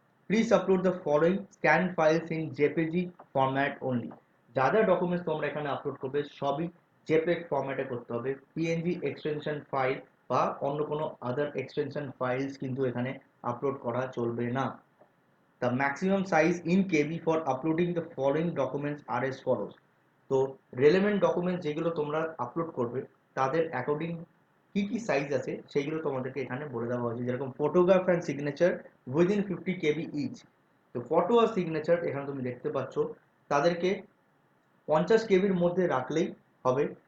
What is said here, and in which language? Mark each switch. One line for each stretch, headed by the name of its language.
English: Please upload the following scan files in JPG format only.
Bangla: যা যা documents তোমরা এখানে আপলোড করবে সবই জেপেগ ফরম্যাটে করতে হবে। পিএনজি এক্সটেনশন ফাইল বা অন্য কোনো আদার এক্সটেনশন ফাইলস কিন্তু এখানে আপলোড করা চলবে না।
English: The maximum size in KB for uploading the following documents are as follows.
Bangla: তো রেলেভেন্ট ডকুমেন্ট যেগুলো তোমরা আপলোড করবে তাদের অ্যাকর্ডিং কি কি সাইজ আছে সেগুলো তোমাদেরকে এখানে বলে দেওয়া হয়েছে। যেরকম
English: Photograph and signature within 50 KB each.
Bangla: তো ফটো আর সিগনেচার এখানে তুমি দেখতে পাচ্ছ তাদেরকে 50 কেবির মধ্যে রাখলেই হবে।